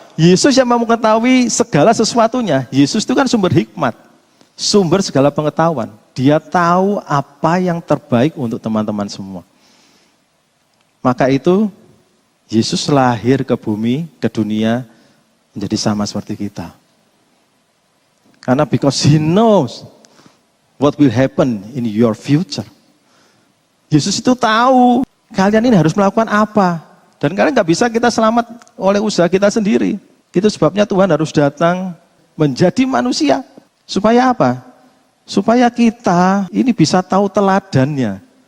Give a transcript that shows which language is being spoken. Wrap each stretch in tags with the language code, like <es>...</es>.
<id>Yesus yang mau mengetahui segala sesuatunya. Yesus itu kan sumber hikmat. Sumber segala pengetahuan. Dia tahu apa yang terbaik untuk teman-teman semua. Maka itu, Yesus lahir ke bumi, ke dunia, menjadi sama seperti kita.</id> <en>Karena because He knows what will happen in your future.</en> <id>Yesus itu tahu kalian ini harus melakukan apa. Dan kalian nggak bisa kita selamat oleh usaha kita sendiri. Itu sebabnya Tuhan harus datang menjadi manusia. Supaya apa? Supaya kita ini bisa tahu teladannya.</id>